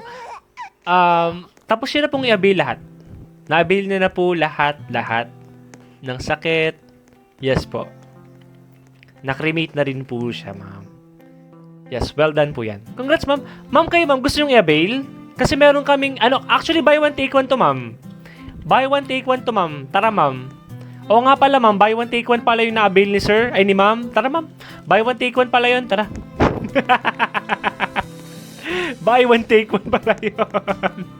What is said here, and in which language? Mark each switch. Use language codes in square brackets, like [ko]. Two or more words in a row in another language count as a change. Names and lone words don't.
[tl] Tapos yun na pong i-avail lahat. Na-avail na po lahat ng sakit. Yes po. Na-cremate na rin po siya, ma'am. Yes, [en] well done [tl] po yan. Congrats, ma'am. Ma'am, kayo, ma'am, gusto nyo i-avail? Kasi meron kaming, [en] actually, buy one, take one to, ma'am. Buy one, take one to, [tl] ma'am. Tara, ma'am. Oo nga pala, ma'am. [en] Buy one, take one [tl] pala yung na-avail ni sir. Ay, ni ma'am. Tara, ma'am. [en] Buy one, take one [tl] pala yun. Tara. [en] Buy one, take one [tl] pala yun.